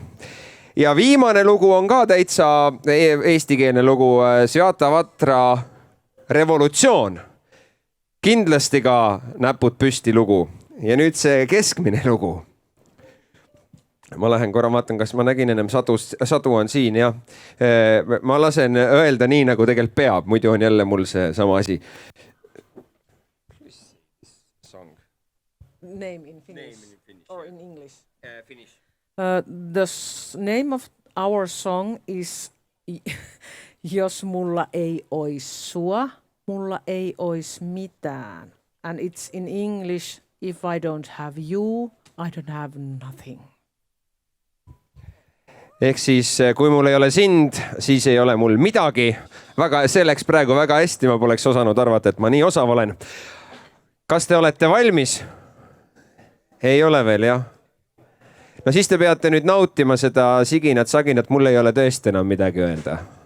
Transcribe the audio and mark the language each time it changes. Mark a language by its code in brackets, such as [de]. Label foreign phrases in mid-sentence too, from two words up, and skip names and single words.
[et] Ja viimane lugu on ka täitsa eestikeelne lugu, Svjata Vatra Revolutsioon. Kindlasti ka näpud püsti lugu. Ja nüüd see keskmine lugu. Ma lähen korra vaatan, kas ma nägin ennem sadu on siin, jah. Ma lasen öelda nii, nagu tegelikult peab, muidu on jälle mul see sama asi. [en] Name in Finnish or in English? Finnish. The name of our song is Jos mulla ei ois sua, mulla ei ois mitään. And it's in English, if I don't have you, I don't have nothing. [et] Ehk siis, kui mul ei ole sind, siis ei ole mul midagi. See läks praegu väga hästi, ma poleks osanud arvata, et ma nii osav olen. Kas te olete valmis? Ei ole veel, jah? No siis te peate nüüd nautima seda saginat, mul ei ole tõesti enam midagi öelda.